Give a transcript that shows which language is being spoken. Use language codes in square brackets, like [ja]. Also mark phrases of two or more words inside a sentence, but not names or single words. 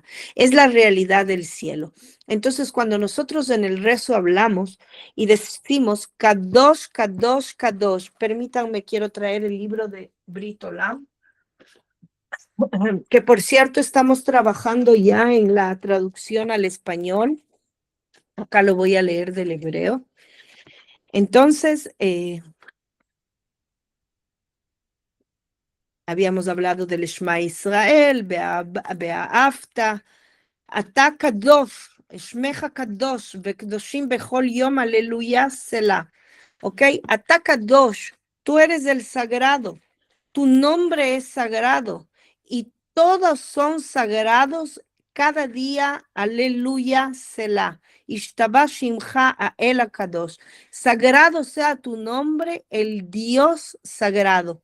[es] Es la realidad del cielo. Entonces, cuando nosotros en el rezo hablamos y decimos [he] קדוש, קדוש, קדוש, [es] permítanme, quiero traer el libro de Brit Olam, que por cierto estamos trabajando ya en la traducción al español. Acá lo voy a leer del hebreo. Entonces, habíamos hablado del [he] שמע ישראל, ואהבת, אתה קדוש, שמך קדוש, וקדושים בכל יום, הללויה, סלה. ¿Ok? אתה קדוש, [es] tú eres el sagrado. Tu nombre es sagrado y todos son sagrados cada día. [he] הללויה, סלה. ישתבח שמך האל הקדוש. [es] Sagrado sea tu nombre, el Dios sagrado.